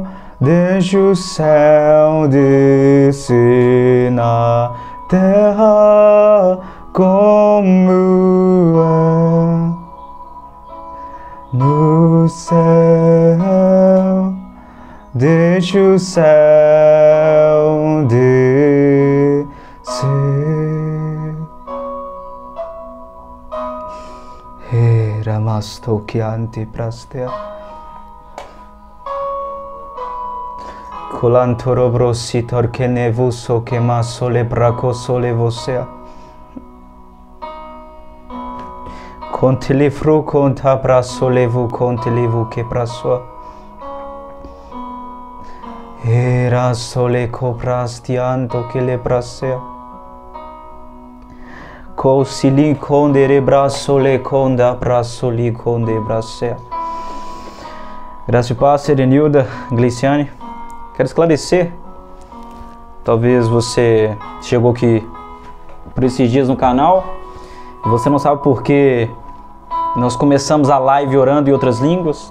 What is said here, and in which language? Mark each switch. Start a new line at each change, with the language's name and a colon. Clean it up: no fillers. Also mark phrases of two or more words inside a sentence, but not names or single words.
Portuguese: Deixa o céu descer na terra como é no céu. Deixa o céu descer. Ramasto chianti prastea. Colantoro brossitor che nevuso che masso le braco sole vosea. Conte le fru conta brasso levu conte levu che brasso. Era sole coprastianto che le brasea. Cosi li conde re brasso le conda brasso li conde brasea. Graça e paz, Serenilda Gleiciane. Quero esclarecer. Talvez você chegou aqui por esses dias no canal e você não sabe por que nós começamos a live orando em outras línguas.